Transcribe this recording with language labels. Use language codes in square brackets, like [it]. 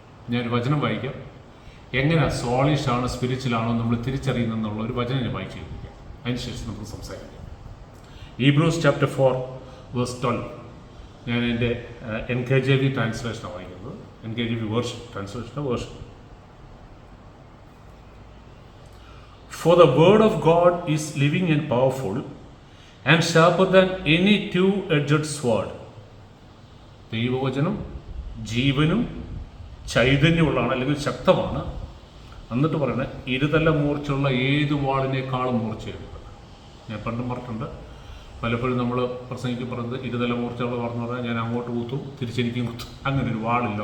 [ml] ഞാനൊരു വചനം വായിക്കാം. എങ്ങനെ സോളിഷ് ആണോ സ്പിരിച്വൽ ആണോ നമ്മൾ തിരിച്ചറിയുന്നെന്നുള്ള ഒരു വചനം ഞാൻ വായിച്ചു കേൾപ്പിക്കാം. അതിനുശേഷം നമുക്ക് സംസാരിക്കാം. Hebrews chapter 4:12. ഞാൻ എൻ്റെ NKJV ട്രാൻസ്ലേഷനാണ് വായിക്കുന്നത്. NKJV version translation. [en] For the word of God is living and powerful and sharper than any two-edged sword. [ml] ദൈവവചനം ജീവനും ചൈതന്യമുള്ളതാണ്, അല്ലെങ്കിൽ ശക്തമാണ്. എന്നിട്ട് പറയുന്നത് 2 മൂർച്ചയുള്ള ഏത് വാളിനേക്കാളും മൂർച്ചയുണ്ട്. ഞാൻ പണ്ടും പറഞ്ഞിട്ടുണ്ട്, പലപ്പോഴും നമ്മൾ പ്രസംഗിക്ക് പറഞ്ഞത് 2 മൂർച്ചയുള്ള വാളെന്ന് പറഞ്ഞാൽ ഞാൻ അങ്ങോട്ട് കുത്തും തിരിച്ചെനിക്കും കുത്തും, അങ്ങനെ ഒരു വാളില്ല.